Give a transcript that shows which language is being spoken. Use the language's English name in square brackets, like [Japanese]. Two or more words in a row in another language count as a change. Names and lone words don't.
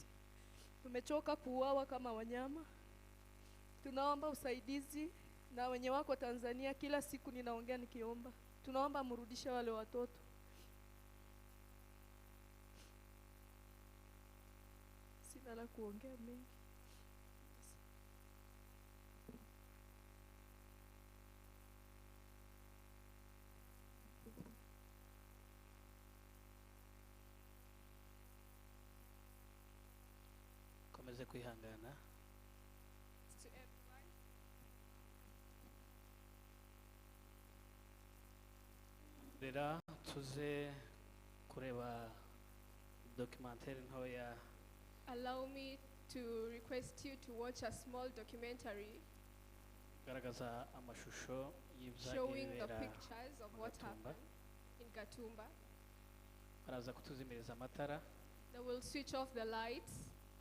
[Swahili] Tumechoka kuuawa kama wanyama. Tunaomba usaidizi, na wenye wako Tanzania kila siku ninaongea nikiomba. Tunaomba mrudishe wale watoto. Sina la kuongea mengi. [Rundi] Komeze kwihangana. Rera tuze kureba documentary ntoya. [English] Allow me to request you to watch a small documentary [Rundi] Garagaza amashusho [English] showing the [Rundi] y'ibyabereye [English] pictures of what happened in Gatumba. [Rundi] Baraza kutuzimiriza amatara. [English] They will switch off the lights.